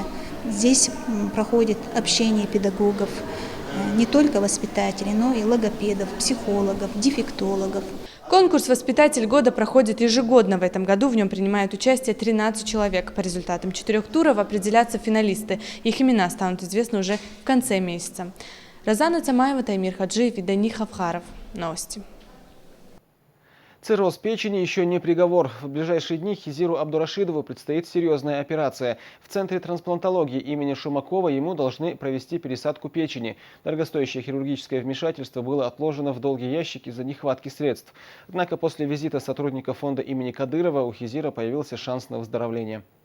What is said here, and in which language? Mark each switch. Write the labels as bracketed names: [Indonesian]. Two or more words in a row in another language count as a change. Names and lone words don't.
[Russian] Здесь проходит общение педагогов, не только воспитателей, но и логопедов, психологов, дефектологов. Конкурс «Воспитатель года» проходит ежегодно. В этом году в нем принимают участие 13 человек. По результатам 4 туров определятся финалисты. Их имена станут известны уже в конце месяца. Розана Цамаева, Таймир Хаджиев и Дани Хавхаров. Новости. Цирроз печени еще не приговор. В ближайшие дни Хизиру Абдурашидову предстоит серьезная операция. В Центре трансплантологии имени Шумакова ему должны провести пересадку печени. Дорогостоящее хирургическое вмешательство было отложено в долгий ящик из-за нехватки средств. Однако после визита сотрудников фонда имени Кадырова у Хизира появился шанс на выздоровление.